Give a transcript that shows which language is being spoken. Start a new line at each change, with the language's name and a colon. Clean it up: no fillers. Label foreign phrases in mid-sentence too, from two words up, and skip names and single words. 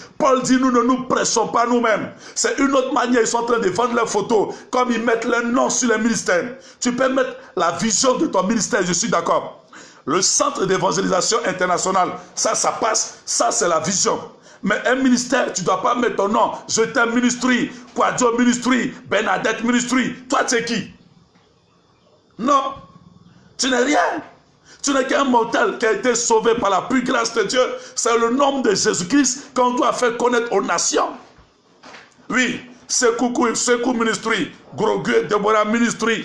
French: Paul dit, nous ne nous pressons pas nous-mêmes. C'est une autre manière, ils sont en train de vendre leurs photos, comme ils mettent leur nom sur les ministères. Tu peux mettre la vision de ton ministère, je suis d'accord. Le centre d'évangélisation internationale, ça passe, ça c'est la vision. Mais un ministère, tu ne dois pas mettre ton nom. Je t'aime ministry, Quadio ministry, Bernadette ministry. Toi, tu es qui? Non, tu n'es rien. Tu n'es qu'un mortel qui a été sauvé par la plus grâce de Dieu. C'est le nom de Jésus-Christ qu'on doit faire connaître aux nations. Oui, Sekou ministry, Grogu, Deborah ministry.